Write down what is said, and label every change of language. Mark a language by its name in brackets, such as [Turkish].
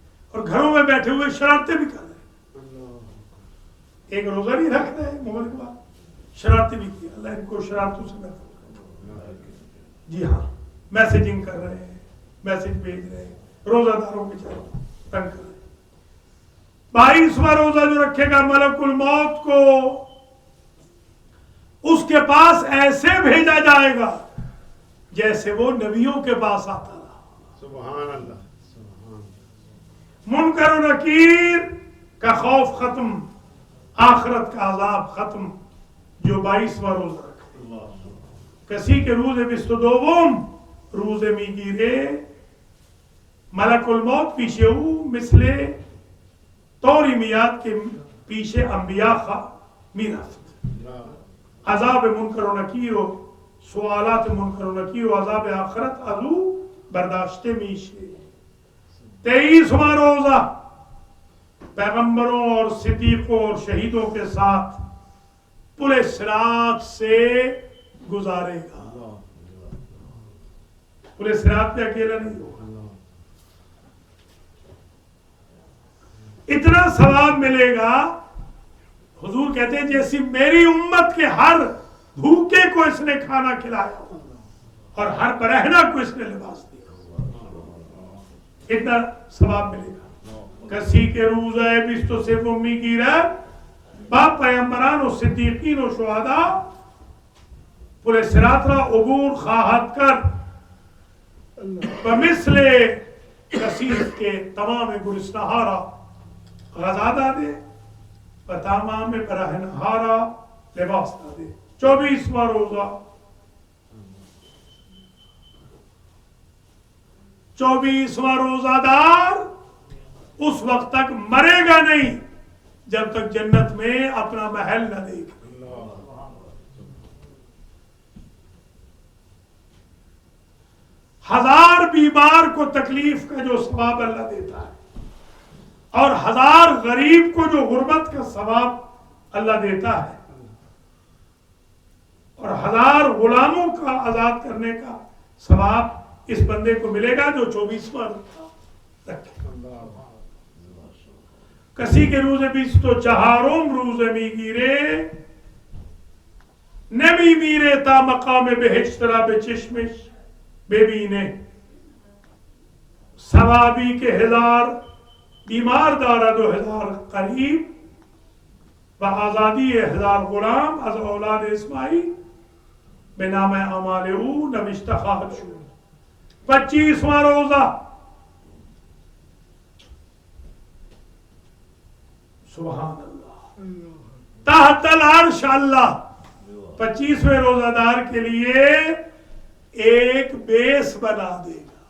[Urdu] اور گھروں میں بیٹھے ہوئے شرارتیں بھی کر رہے ہیں۔ ایک روزہ نہیں رکھ رہے مبارک بات، شرارتیں بھی کی، اللہ ان کو شرارتوں سے محفوظ کرے۔ جی ہاں، میسیجنگ کر رہے ہیں، میسیج بھیج رہے ہیں، روزہ داروں کے چاروں تنگ کر رہے ہیں۔ 22واں روزہ جو رکھے گا ملک الموت کو اس کے پاس ایسے بھیجا جائے گا جیسے وہ نبیوں کے پاس آتا رہا۔ سبحان اللہ، سبحان۔ منکر و نکیر کا خوف ختم، آخرت کا عذاب ختم جو 22واں روزہ رکھے۔ [Persian] کسی کے روز 22 روز میگیره ملک الموت پیش او مثل طوری میاد که پیش انبیا میرفت. عذاب منکر و نکیر و سوالات منکر و نکیر و عذاب آخرت از او برداشته میشه. [Urdu] 23واں روزہ پیغمبروں اور صدیقوں اور شہیدوں کے ساتھ پل صراط سے گزارے گا. پل صراط پہ اکیلا نہیں ہوگا. اتنا ثواب ملے گا. حضور کہتے ہیں جیسی میری امت کے ہر بھوکے کو اس نے کھانا کھلایا اور ہر برہنہ کو اس نے لباس دیا. اتنا ثواب ملے گا. [Persian] کسی کے روزہ 23 میگیره با پیامبران و صدیقین و شهدا پل صراط را عبور خواهد کرد و مثل کسی که تمام گرسنه‌ها را غذا داده و تمام برهنه‌ها را لباس داده. [Urdu] 24واں روزہ 24واں روزہ دار اس وقت تک مرے گا نہیں جب تک جنت میں اپنا محل نہ دیکھے. ہزار بیمار کو تکلیف کا جو ثواب اللہ دیتا ہے اور 1000 غریب کو جو غربت کا ثواب اللہ دیتا ہے اور 1000 غلاموں کا آزاد کرنے کا ثواب اس بندے کو ملے گا جو 24واں رکھے. [Persian] کسی کے روز 24 روز میگیره نمیمیره تا مقام بهشت را به چشمش ببینه. ثوابی که 1000 بیمار دارد و 1000 قریب و آزادی 1000 غلام از اولاد اسماعیل به نام اعمال او نوشته خواهد شد. [Urdu] 25واں روزہ سبحان اللہ تحت العرش اللہ 25ویں روزہ دار کے لیے ایک بیس بنا دے گا.